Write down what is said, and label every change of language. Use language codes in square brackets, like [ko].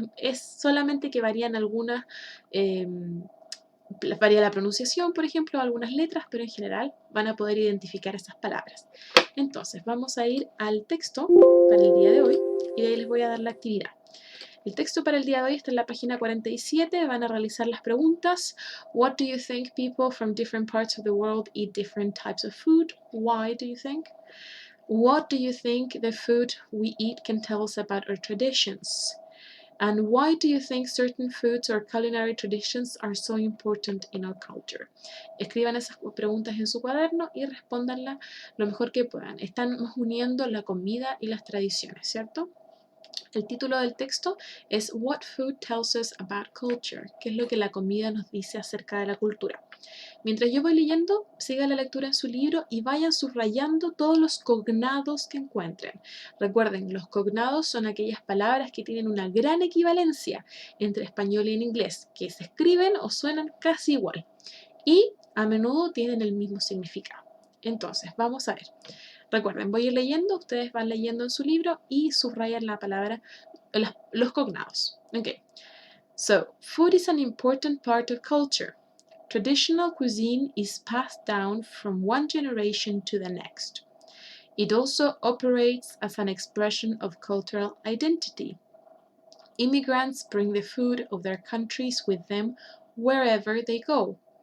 [es] Es solamente que varían algunas, varía la pronunciación, por ejemplo, algunas letras, pero en general van a poder identificar esas palabras. Entonces, vamos a ir al texto para el día de hoy y de ahí les voy a dar la actividad. El texto para el día de hoy está en la página 47. Van a realizar las preguntas. [en] What do you think people from different parts of the world eat different types of food? Why do you think? What do you think the food we eat can tell us about our traditions? And why do you think certain foods or culinary traditions are so important in our culture? [es] Escriban esas preguntas en su cuaderno y respóndanlas lo mejor que puedan. Estamos uniendo la comida y las tradiciones, ¿cierto? El título del texto es [en] What Food Tells Us About Culture, [es] que es lo que la comida nos dice acerca de la cultura. Mientras yo voy leyendo, siga la lectura en su libro y vayan subrayando todos los cognados que encuentren. Recuerden, los cognados son aquellas palabras que tienen una gran equivalencia entre español y en inglés, que se escriben o suenan casi igual y a menudo tienen el mismo significado. Entonces, vamos a ver. Recuerden, voy a ir leyendo, ustedes van leyendo en su libro y subrayan la palabra, los cognados. [en] Okay. So, food is an important part of culture. Traditional cuisine is passed down from one generation to the next. It also operates as an expression of cultural identity. Immigrants bring the food of their countries with them wherever they go.